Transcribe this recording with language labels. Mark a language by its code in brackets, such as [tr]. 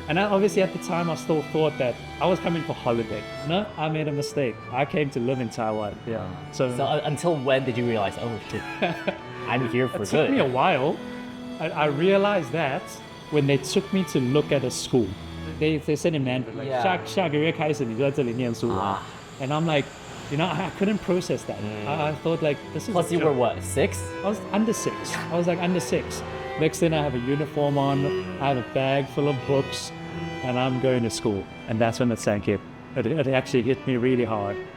[en] And obviously at the time I still thought that I was coming for holiday. No, I made a mistake. I came to live in Taiwan. Yeah. So until when did you realize, oh shit, I'm here for good? It took me a while. I realized that when they took me to look at a school. They said in Mandarin, like, [zh] 下个月开始你就在这里念书. [en] And I'm like, I couldn't process that. I thought like, this is Plus you were what, 6? I was under 6. I was like under 6. Next thing I have a uniform on, I have a bag full of books, and I'm going to school. And that's when it sank in. It actually hit me really hard.